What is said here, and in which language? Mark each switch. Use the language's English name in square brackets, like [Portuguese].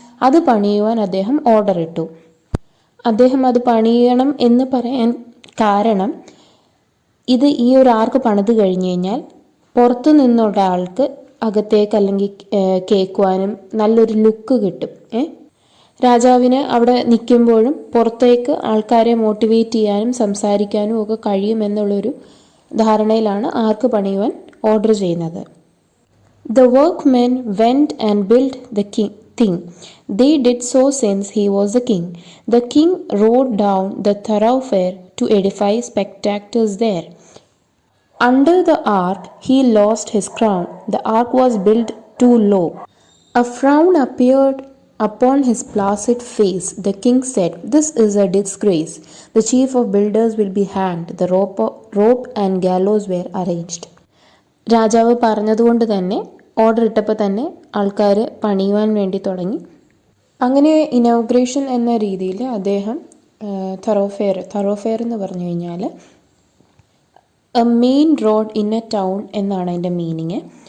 [Malayalam] അത് പണിയുവാൻ അദ്ദേഹം ഓർഡർ ഇട്ടു. അദ്ദേഹം അത് പണിയണം എന്ന് പറയാൻ കാരണം, ഇത് ഈ ഒരു ആർക്ക് പണിത് കഴിഞ്ഞ് കഴിഞ്ഞാൽ പുറത്തു നിന്നുള്ള ആൾക്ക് അകത്തേക്ക് അല്ലെങ്കിൽ കേൾക്കുവാനും നല്ലൊരു ലുക്ക് കിട്ടും. രാജാവിന് അവിടെ നിൽക്കുമ്പോഴും പുറത്തേക്ക് ആൾക്കാരെ മോട്ടിവേറ്റ് ചെയ്യാനും സംസാരിക്കാനും ഒക്കെ കഴിയുമെന്നുള്ളൊരു ധാരണയിലാണ് ആർക്ക് പണിയുവാൻ ഓർഡർ ചെയ്യുന്നത്. [English] The workmen went and build the thing. They did so since he was the king. The king rode down the thoroughfare to edify spectators there. Under the ark he lost his crown. The ark was built too low. A frown appeared upon his placid face. The king said, "This is a disgrace. The chief of builders will be hanged." The rope and gallows were arranged. [Malayalam] രാജാവ് പറഞ്ഞതുകൊണ്ട് തന്നെ order ഇട്ടപ്പോൾ തന്നെ ആൾക്കാർ പണിയുവാൻ വേണ്ടി തുടങ്ങി. അങ്ങനെ inauguration എന്ന രീതിയിൽ അദ്ദേഹം thoroughfare എന്ന് പറഞ്ഞു കഴിഞ്ഞാൽ [English] a main road in a town [Malayalam] എന്നാണ് അതിൻ്റെ മീനിങ്.